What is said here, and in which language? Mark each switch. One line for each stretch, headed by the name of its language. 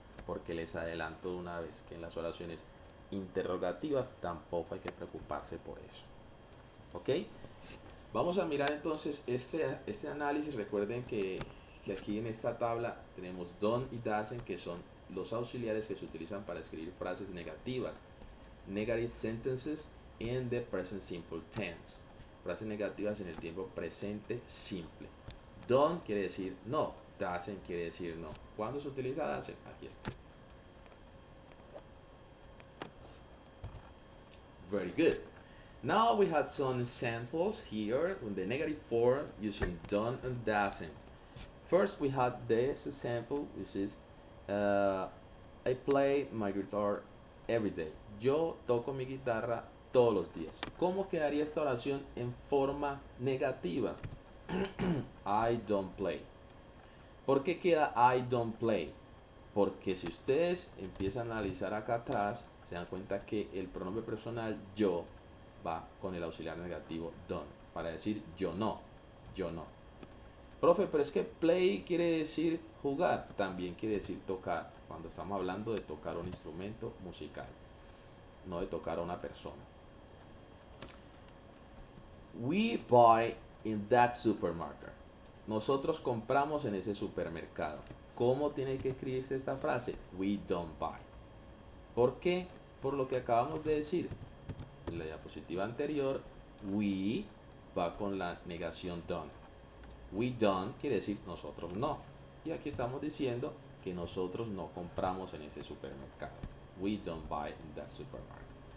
Spanish: Porque les adelanto de una vez que en las oraciones interrogativas tampoco hay que preocuparse por eso. ¿Ok? Vamos a mirar entonces este análisis. Recuerden que aquí en esta tabla tenemos don't y doesn't, que son los auxiliares que se utilizan para escribir frases negativas.
English: Negative sentences in the present simple tense.
Spanish: Frases negativas en el tiempo presente simple. Don't quiere decir no, doesn't quiere decir no. ¿Cuándo se utiliza doesn't? Aquí está.
English: Very good. Now we had some examples here with the negative form using don't and doesn't. First, we had this example, which is I play my guitar every day.
Spanish: Yo toco mi guitarra todos los días. ¿Cómo quedaría esta oración en forma negativa?
English: I don't play.
Spanish: ¿Por qué queda
English: I don't play?
Spanish: Porque si ustedes empiezan a analizar acá atrás, se dan cuenta que el pronombre personal yo va con el auxiliar negativo don't, para decir yo no, yo no. Profe, pero es que play quiere decir jugar, también quiere decir tocar, cuando estamos hablando de tocar un instrumento musical, no de tocar a una persona.
English: We buy in that supermarket.
Spanish: Nosotros compramos en ese supermercado. ¿Cómo tiene que escribirse esta frase?
English: We don't buy.
Spanish: ¿Por qué? Por lo que acabamos de decir. En la diapositiva anterior, we va con la negación don't. We don't quiere decir nosotros no. Y aquí estamos diciendo que nosotros no compramos en ese supermercado.
English: We don't buy in that supermarket.